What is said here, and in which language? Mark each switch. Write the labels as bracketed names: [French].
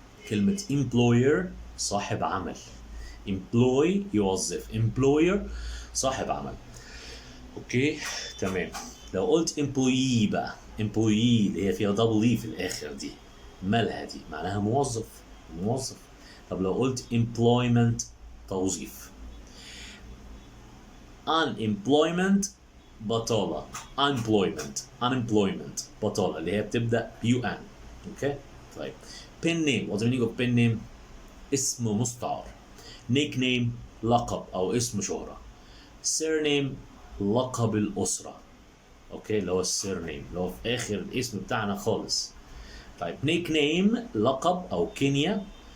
[Arabic] كلمة employer صاحب عمل. employ يوظف، employer صاحب عمل. اوكي، تمام. لو قلت employee بقى، employee اللي هي فيها double e في الاخر دي، مالها دي؟ معناها موظف. طب لو قلت employment توظيف. unemployment بطالة. unemployment بطالة اللي هي بتبدأ UN. اوكي. طيب pen name. [English] what's the meaning of pen name؟ [Arabic] اسم مستعار. nickname لقب أو اسم شهرة. surname لقب الأسرة. اوكي، اللي هو السيرنيم اللي هو في آخر الاسم بتاعنا خالص. طيب nickname لقب أو كينيا.